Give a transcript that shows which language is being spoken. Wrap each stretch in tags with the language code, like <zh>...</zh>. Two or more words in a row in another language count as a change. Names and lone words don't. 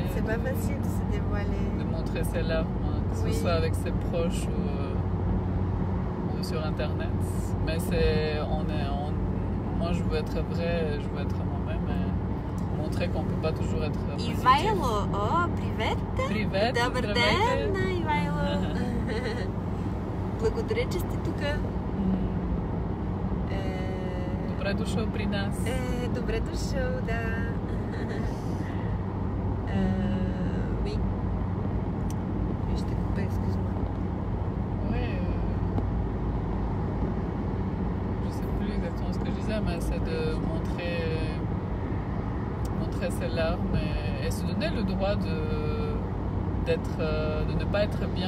<fr>C'est pas facile de se dévoiler. De montrer ses larmes, hein, que Oui. ce soit avec ses proches ou sur internet. Mais moi je veux être vrai, je veux être moi-même et montrer qu'on peut pas toujours être positif.</fr> <bg>Ivajlo, привет. Привет, Добър здравейте. ден, Ивайло. Благодаря, че сте тук. Добре дошъл при нас. Добре дошъл, да.</bg> <fr>Oui. Je t'ai coupé, excuse-moi. Ouais. Je sais plus exactement ce que je disais, mais c'est de montrer ses larmes et se donner le droit de ne pas être bien.</fr>